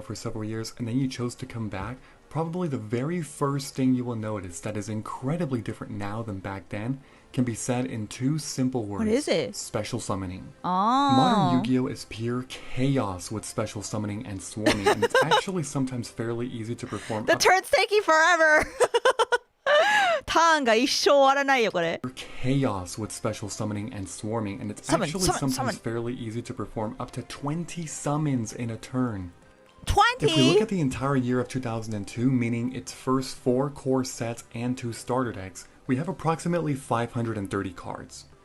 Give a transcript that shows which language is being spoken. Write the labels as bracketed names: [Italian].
[English] For several years and then you chose to come back, probably the very first thing you will notice that is incredibly different now than back then can be said in two simple words. What is it? Special summoning. Oh. Modern Yu-Gi-Oh! Is pure chaos with special summoning and swarming, and it's actually sometimes fairly easy to perform. The turn's taking forever. [Japanese] ターンが一生終わらないよこれ。 [English] Chaos with special summoning and swarming, and it's actually sometimes fairly easy to perform up to 20 summons in a turn. 20? If we look at the entire year of 2002, meaning its first 4 core sets and 2 starter decks, we have approximately 530 cards.